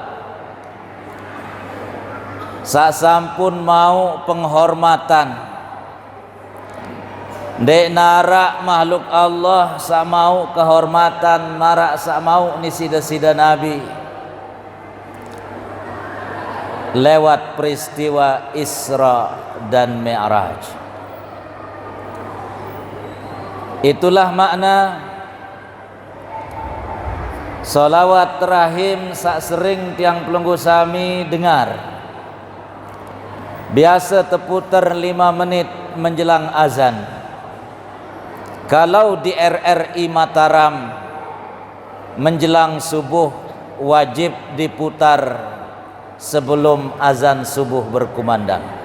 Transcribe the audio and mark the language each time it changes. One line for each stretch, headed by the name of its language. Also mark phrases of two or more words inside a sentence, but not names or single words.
Sasak: Sasampun mau penghormatan, dek narak makhluk Allah samau kehormatan, marak samau ni sida-sida Nabi
Indonesian: lewat peristiwa Isra dan Mi'raj. Itulah makna salawat rahim sak sering
Sasak: tiang pelunggu sami
Indonesian: dengar. Biasa terputar 5 menit menjelang azan. Kalau di RRI Mataram menjelang subuh wajib diputar sebelum azan subuh berkumandang.